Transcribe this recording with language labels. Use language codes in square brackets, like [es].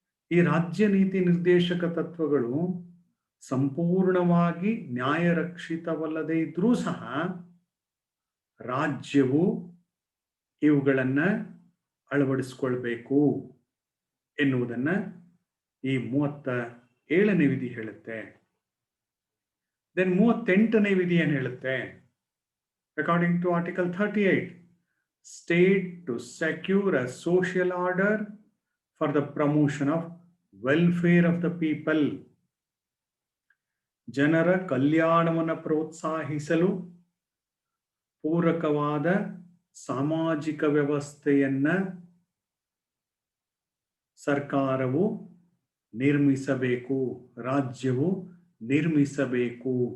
[kn] ಈ ರಾಜ್ಯ ನೀತಿ ನಿರ್ದೇಶಕ ತತ್ವಗಳು ಸಂಪೂರ್ಣವಾಗಿ ನ್ಯಾಯರಕ್ಷಿತವಲ್ಲದೆ ಇದ್ರೂ ಸಹ ರಾಜ್ಯವು ಇವುಗಳನ್ನು ಅಳವಡಿಸಿಕೊಳ್ಬೇಕು ಎನ್ನುವುದನ್ನು ಈ 37ನೇ ವಿಧಿ ಹೇಳುತ್ತೆ. ದೆನ್ 38ನೇ ವಿಧಿ ಏನು ಹೇಳುತ್ತೆ? [en] According to Article 38, state to secure a social order for the promotion of welfare of the people. [kn] ಜನರ ಕಲ್ಯಾಣವನ್ನು ಪ್ರೋತ್ಸಾಹಿಸಲು ಪೂರಕವಾದ ಸಾಮಾಜಿಕ ವ್ಯವಸ್ಥೆಯನ್ನ ಸರ್ಕಾರವು ನಿರ್ಮಿಸಬೇಕು, ರಾಜ್ಯವು ನಿರ್ಮಿಸಬೇಕು.